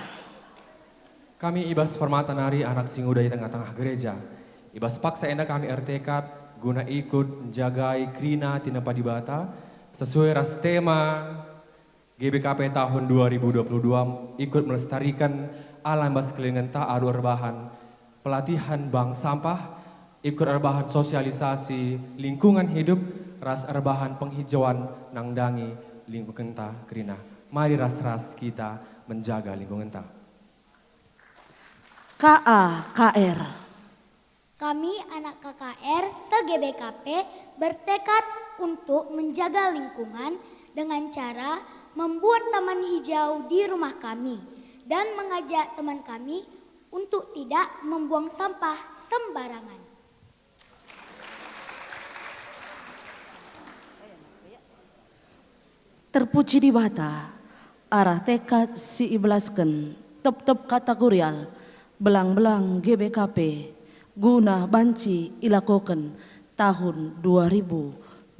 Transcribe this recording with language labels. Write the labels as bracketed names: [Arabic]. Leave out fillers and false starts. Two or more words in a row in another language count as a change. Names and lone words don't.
[Batak Karo] Kami Ibas Permata Nari anak Singuda di tengah-tengah gereja. Ibas paksa enda kami ertekat guna ikut menjagai krina tinepa di bata sesuai ras tema GBKP tahun 2022 [Indonesian] ikut melestarikan alam [Batak Karo] bas kelingan ta adu erbahan [Indonesian] pelatihan bank sampah [Batak Karo] ikut erbahan [Indonesian] sosialisasi lingkungan hidup [Batak Karo] ras erbahan penghijauan nangdangi lingkungan ta krina. Mari ras-ras kita menjaga lingkungan ta. KAKR. [Indonesian] Kami anak KKR se-GBKP bertekad untuk menjaga lingkungan dengan cara membuat taman hijau di rumah kami dan mengajak teman kami untuk tidak membuang sampah sembarangan. [Batak Karo] Terpuji di bata, arah tekad si iblasken, tep-tep kategorial, belang-belang GBKP, guna banci ilakoken tahun 2022.